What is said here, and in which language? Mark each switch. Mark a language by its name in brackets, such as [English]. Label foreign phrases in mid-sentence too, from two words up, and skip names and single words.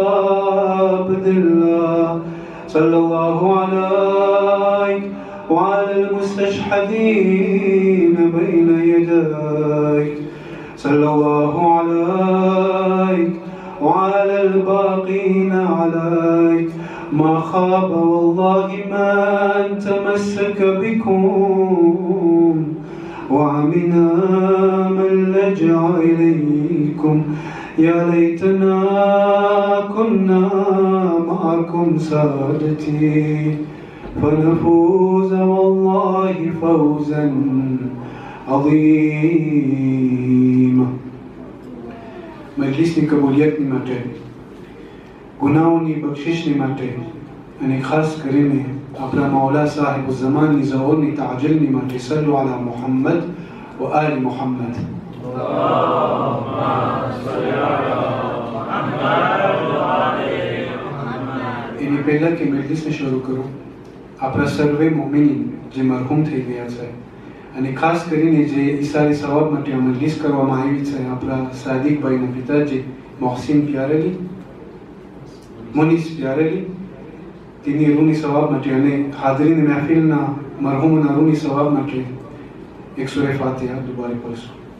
[Arabic] عبد الله، صلى الله عليك وعلى المستشهدين بين يديك، صلى الله عليك وعلى الباقين عليك، ما خاب والله من تمسك بكم وعمنا من لجأ إليكم. يا ليتنا كنا معكم سادتي فنفوز والله فوزا عظيما. [Gujarati] મજલિસની કબૂલિયતની માટે, ગુનાઓની બક્ષિશની માટે અને ખાસ કરીને આપણા મૌલા સાહેબ ઝમાનની ઝહોરની તાજલની માટે [Arabic] صلوا على محمد وآل محمد. [Gujarati] એની પહેલાં કે મજલિસને શરૂ કરું, આપણા સર્વે મોમિનીન જે મરહૂમ થઈ ગયા છે અને ખાસ કરીને જે ઈસારી સવાબ માટે આ મજલિસ કરવામાં આવી છે, આપણા સાદિકભાઈના પિતાજી મોહસિન પ્યારેલી, મુનીસ પ્યારેલી, તેની રૂની સવાબ માટે અને હાજરીન મહેફિલના મરહૂમના રૂની સવાબ માટે એક સૂરે ફાતિહા દુબારે પડશું.